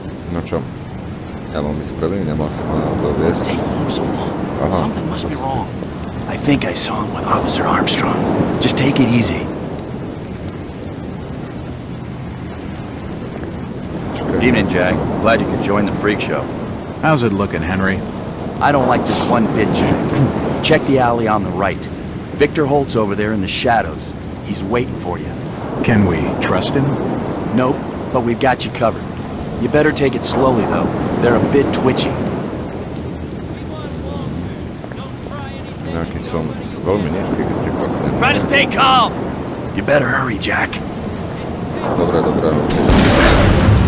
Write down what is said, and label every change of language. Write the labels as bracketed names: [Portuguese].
[Slovak] No čo? Ja mám ísť prvý, nemal si ma na to viesť. Aha. [English] I think I saw him with Officer Armstrong. Just take it easy. Evening, Jack. Glad you could join the freak show. How's it looking, Henry? I don't like this one bit, Jack. Check the alley on the right. Victor Holt's over there in the shadows. He's waiting for you. Can we trust him? Nope, but we've got you covered. You better take it slowly, though. They're a bit twitchy. [Slovak] Nejaký som veľmi nízky, keď si klaknem. [English] Try to stay calm! You better hurry, Jack. [Slovak] Dobre, dobre.